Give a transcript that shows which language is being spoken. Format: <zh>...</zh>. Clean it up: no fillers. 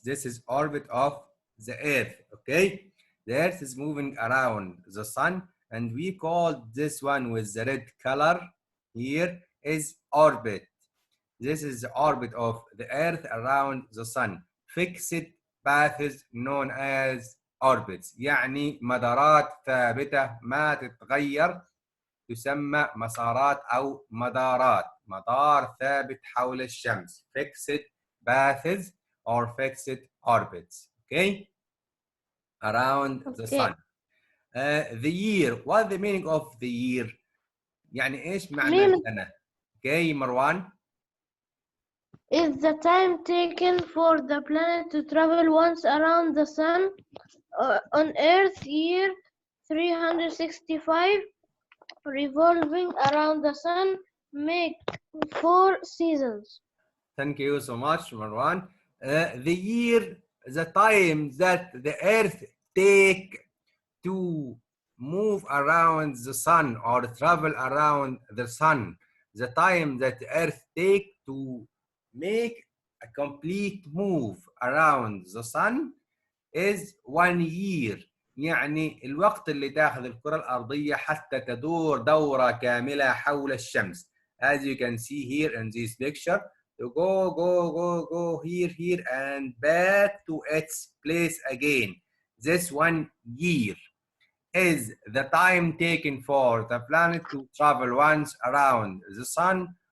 <en>This is orbit of the Earth, okay? The Earth is moving around the sun, and we call this one with the red color here is orbit. This is the orbit of the Earth around the sun. Fixed paths known as orbits.</en> <ar>يعني مدارات ثابتة ما تتغير تسمى مسارات أو مدارات. مدار ثابت حول الشمس.</ar> <en>Fixed paths or fixed orbits. Okay? Around the sun. The year. What the meaning of the year?</en> <ar>يعني إيش معنى السنة؟</ar> <en>Okay,</en> <ar>مروان.</ar> <en>Is the time taken for the planet to travel once around the sun. On Earth year 365 revolving around the sun make 4 seasons. Thank you so much, Marwan. The year, the time that the Earth take to move around the sun or travel around the sun, the time that the Earth take to make a complete move around the sun is 1 year.</en> <ar>يعني الوقت اللي تاخذ الكرة الأرضية حتى تدور دورة كاملة حول الشمس.</ar> <en>As you can see here in this picture, to go here and back to its place again. This 1 year is the time taken for the planet to travel once around the sun.</en>